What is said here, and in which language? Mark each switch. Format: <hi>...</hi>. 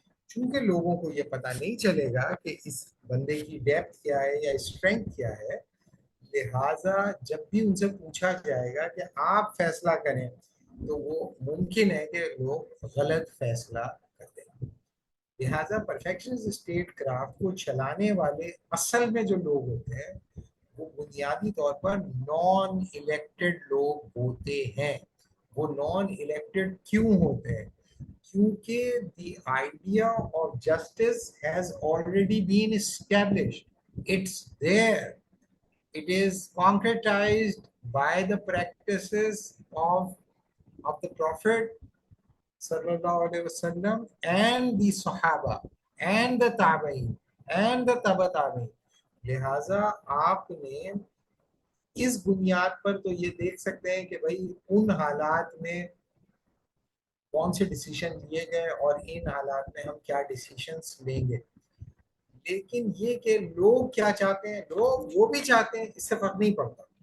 <ur>چونکہ لوگوں کو یہ پتہ نہیں چلے گا کہ اس بندے کی ڈیپتھ کیا ہے یا اسٹرینتھ کیا ہے، لہٰذا جب بھی ان سے پوچھا جائے گا کہ آپ فیصلہ کریں تو وہ ممکن ہے کہ لوگ غلط فیصلہ کر دیں. لہٰذا پرفیکشن اسٹیٹ کرافٹ کو چلانے والے اصل میں جو لوگ ہوتے ہیں وہ بنیادی طور پر نان الیکٹڈ لوگ ہوتے ہیں. وہ نان الیکٹڈ کیوں ہوتے ہیں؟ کیونکہ</ur> <en>the idea of justice has already been established. It's there. It is concretized by the practices of the Prophet sallallahu alaihi wasallam and the Sahaba and the Tabi'in and the Taba Tabi'in.</en> <ur>لہٰذا آپ نے اس بنیاد پر تو یہ دیکھ سکتے ہیں کہ بھائی ان حالات میں کون سے ڈیسیشن لیے گئے اور ان حالات میں ہم کیا ڈیسیشنز لیں گے. لیکن یہ کہ لوگ کیا چاہتے ہیں، لوگ وہ بھی چاہتے ہیں، اس سے فرق نہیں پڑتا.</ur>